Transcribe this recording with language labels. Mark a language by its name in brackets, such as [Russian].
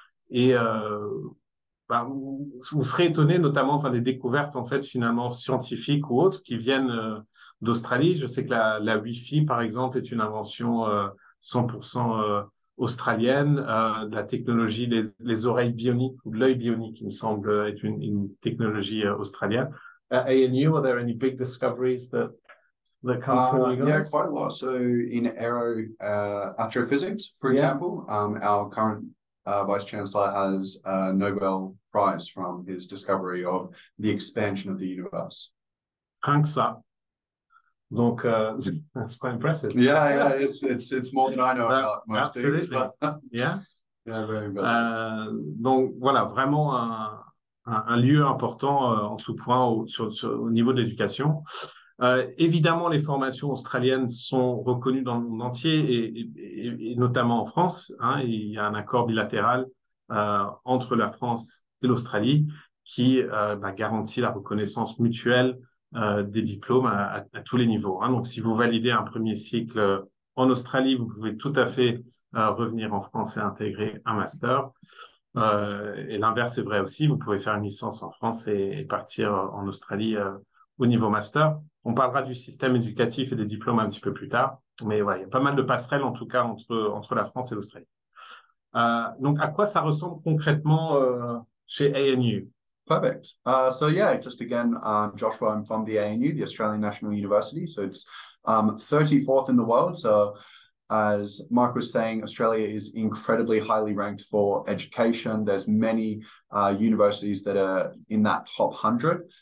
[French] Et vous serez étonné, notamment enfin, des découvertes en fait finalement scientifiques ou autres qui viennent d'Australie. Je sais que la Wi-Fi, par exemple, est une invention 100% australienne. La technologie, les oreilles bioniques ou l'œil bionique, il me semble, est une technologie australienne. [English] ANU, are there any big discoveries that come from you Yeah, guys? quite a lot. So in astrophysics, for example, our current Vice Chancellor has a Nobel Prize from his discovery of the expansion of the universe. [French] Rien que ça. [English] Donc, that's quite impressive. Yeah, it's more than I know about most absolutely. things. But Yeah. yeah, very impressive. [French] Donc voilà, vraiment un lieu important en tout point au niveau de l'éducation. Évidemment, les formations australiennes sont reconnues dans le monde entier et notamment en France. Hein, il y a un accord bilatéral entre la France et l'Australie qui garantit la reconnaissance mutuelle des diplômes à tous les niveaux. Hein. Donc, si vous validez un premier cycle en Australie, vous pouvez tout à fait revenir en France et intégrer un master. Et l'inverse est vrai aussi. Vous pouvez faire une licence en France et partir en Australie au niveau master. On parlera du système éducatif et des diplômes un petit peu plus tard. Mais ouais, il y a pas mal de passerelles, en tout cas, entre la France et l'Australie. Donc, à quoi ça ressemble concrètement chez ANU? [English] Perfect. So yeah, just again, Joshua, I'm from the ANU, the Australian National University. So it's 34th in the world. So As Mike was saying, Australia is incredibly highly ranked for education. There's many universities that are in that top 100.